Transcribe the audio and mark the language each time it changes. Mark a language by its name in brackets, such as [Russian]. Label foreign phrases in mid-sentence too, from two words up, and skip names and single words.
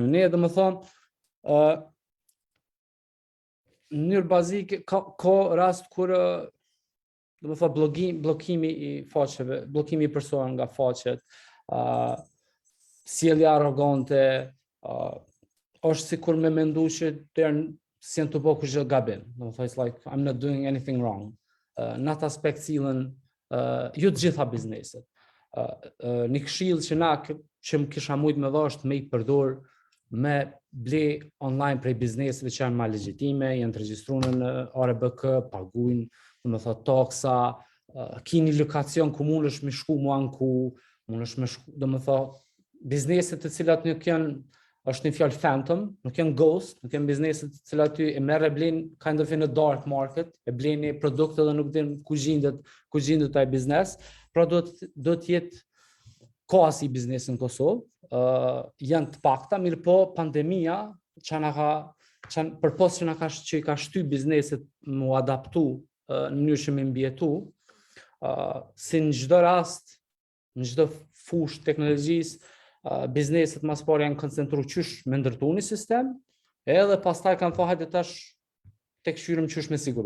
[Albanian] Ne do të thonë në mënyrë bazike ka rast kur do të thonë bllokimi i faqeve, bllokimi i personave nga faqet, sjellje arrogante, është sikur me mendu që si janë të bëjë kushtë gabim. Do të thonë, [English] it's like I'm not doing anything wrong. [Albanian] Në atë aspekt sillen jo të gjitha bizneset. Një këshill që që më kisha mujt me dha është me i përdor me ble online prej bizneseve që janë ma legjitime, janë të regjistruar në ARBK, paguajnë, do të thotë taksa, kini lokacion ku mundesh me shku mua ku, mundesh me shku, do të thotë bizneset të cilat nuk janë, është një fjalë phantom, nuk janë ghost, nuk janë bizneset të cilat ty e merr e blen [English] kind of in a dark market, [Albanian] e bleni produkte dhe nuk din ku gjendet ai biznes, pra do të jetë ka si biznes në Kosovë, janë të pakta, mirë po pandemia përpos që i ka shty bizneset mu adaptu në mënyrë që me mbjetu, si në çdo rast, në çdo fushë teknologjisë, bizneset mas pari janë koncentru qysh me ndërtu një sistem, edhe pastaj kanë thënë hajde tash tek shyrëm qysh me siguru.